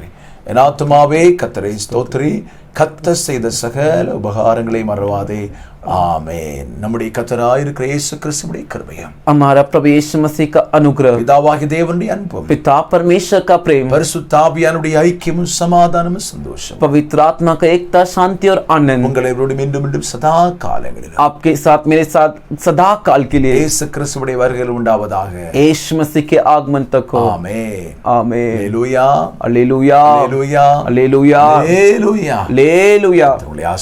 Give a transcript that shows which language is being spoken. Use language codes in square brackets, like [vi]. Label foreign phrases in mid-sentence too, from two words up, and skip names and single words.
[ta] என் ஆத்துமாவே கர்த்தரை ஸ்தோத்திரி, கர்த்தர் செய்த சகல உபகாரங்களை மறவாதே. ஆமென். நம்முடைய கர்த்தராயிருக்கிற இயேசு கிறிஸ்துவின் கிருபையும், [hi] हमारा प्रभु यीशु मसीह का अनुग्रह, [ta] பிதாவாகிய தேவனுடைய அன்பும், [hi] पिता परमेश्वर का प्रेम, [ta] பரிசுத்த ஆவியானுடைய ஐக்கியமும் சமாதானமும் சந்தோஷம் [hi] पवित्र आत्मा का एकता, शांति और आनंद [ta] உங்களை மீண்டும் மீண்டும் சதா காலங்களிலும் [hi] आपके साथ, मेरे साथ सदा काल के लिए [ta] இயேசு கிறிஸ்துவுடைய வருகையில் உண்டாவதாக. [hi] यीशु मसीह के आगमन तक हो। [ta] ஆமென். [hi] आमीन। [ta] அல்லேலூயா, [hi] हालेलुया, [ta] அல்லேலூயா, [hi] हालेलुया, [ta] அல்லேலூயா. [hi] हालेलुया। [ta] உங்களை